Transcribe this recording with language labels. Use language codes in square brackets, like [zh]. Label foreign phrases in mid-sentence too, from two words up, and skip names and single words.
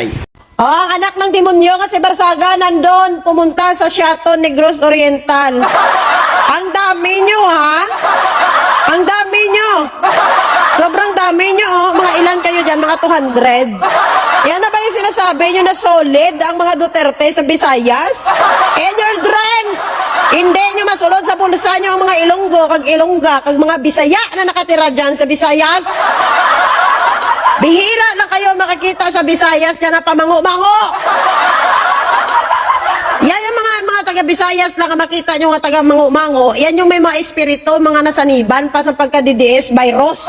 [tl] Ang anak ng demonyo kasi Barsaga nandun, pumunta sa Shato Negros Oriental. Ang dami nyo, ha? Ang dami nyo. Sobrang dami nyo, oh. Mga ilan kayo dyan? Mga 200. Yan na ba yung sinasabi nyo na solid ang mga Duterte sa Visayas? [en] And your dreams! [tl] Hindi nyo masulod sa bulsa nyo ang mga Ilonggo, kag Ilongga, kag mga Bisaya na nakatira dyan sa Visayas. Bihira lang kayo makikita sa Visayas dyan na pamango-mango. Yan yung mga taga-Visayas lang makita nyo nga taga-mango-mango. Yan yung may mga espiritu, mga nasaniban pa sa pagka-DDS virus.